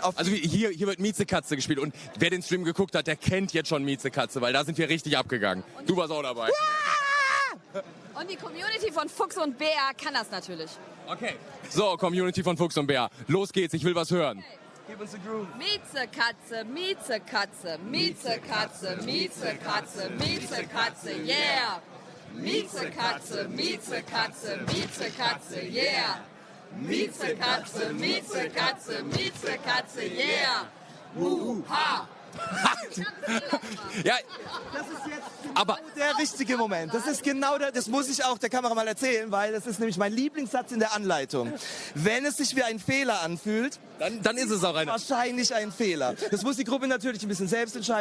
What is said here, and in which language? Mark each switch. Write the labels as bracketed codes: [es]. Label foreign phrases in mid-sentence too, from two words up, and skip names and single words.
[de] Also hier wird Miezekatze gespielt und wer den Stream geguckt hat, der kennt jetzt schon Miezekatze, weil da sind wir richtig abgegangen. Du warst auch dabei. Und die Community von Fuchs und Bär kann das natürlich. Okay. So, Community von Fuchs und Bär. Los geht's, ich will was hören. Gib uns den Groove. Miezekatze, Miezekatze, Miezekatze, Miezekatze, Miezekatze, yeah! Miezekatze, Miezekatze, Miezekatze, yeah! Miezekatze, Miezekatze, Miezekatze, yeah! Ha! Ja, das ist jetzt genau der richtige Moment. Das ist genau das muss ich auch der Kamera mal erzählen, weil das ist nämlich mein Lieblingssatz in der Anleitung. Wenn es sich wie ein Fehler anfühlt, dann ist es auch wahrscheinlich ein Fehler. Das muss die Gruppe natürlich ein bisschen selbst entscheiden.